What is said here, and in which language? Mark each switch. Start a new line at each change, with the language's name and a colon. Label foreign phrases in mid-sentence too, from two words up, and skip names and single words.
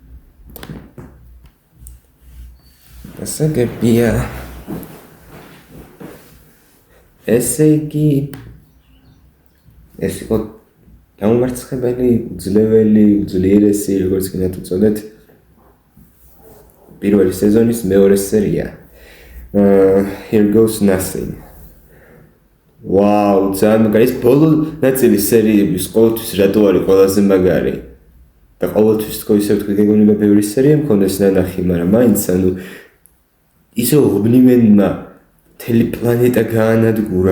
Georgian: გასაგებია. ესე იგი ეს იყო დამამარცხებელი, უძლეველი, უძლიერესი, როგორც გინდათ უწოდეთ, პირველი სეზონის მეორე სერია.
English: Here goes nothing.
Georgian: ვაუ, ძალიან მაგარი. ეს ბოლო ნაწილი სერიების ყოველთვის რატო არის ყველაზე მაგარი? და ყოველთვის თქო ისე ვთქვი, გეგონება ბევრი სერია მქონდეს ნანახი, მაგრამ მაინც ანუ ისე უბნიმენმა მთელი პლანეტა გაანადგურა.